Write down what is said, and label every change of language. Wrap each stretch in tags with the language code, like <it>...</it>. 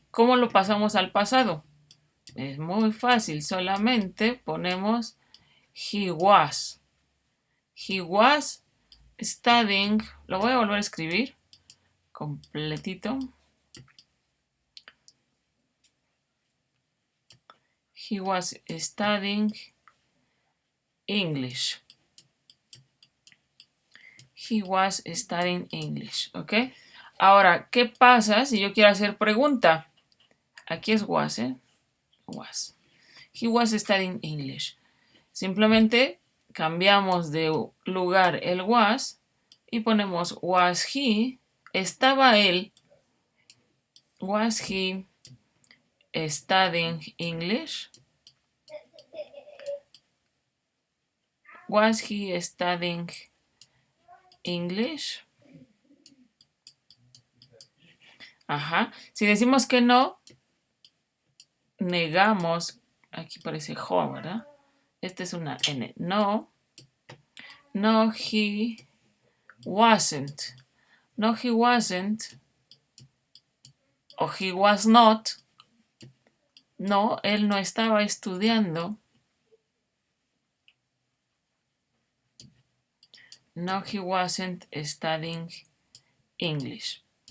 <es>¿Cómo lo pasamos al pasado? Es muy fácil. Solamente ponemos</es> <en>he was. He was studying.</en> <es>Lo voy a volver a escribir completito.</es> <en>He was studying English. He was studying English. ¿Ok?</en> <es>Ahora, ¿qué pasa si yo quiero hacer pregunta? Aquí es was, ¿eh? Was.</es> <en>He was studying English.</en> <es>Simplemente cambiamos de lugar el was y ponemos was he. ¿Estaba él?</es> <en>Was he studying English? Was he studying English? Ajá.</en> <es>Si decimos que no, negamos. Aquí parece jo, ¿verdad? Esta es una N. No.</es> <en>No, he wasn't. No, he wasn't. O he was not.</en> <es>No, él no estaba estudiando.</es> <en>No, he wasn't studying English.</en>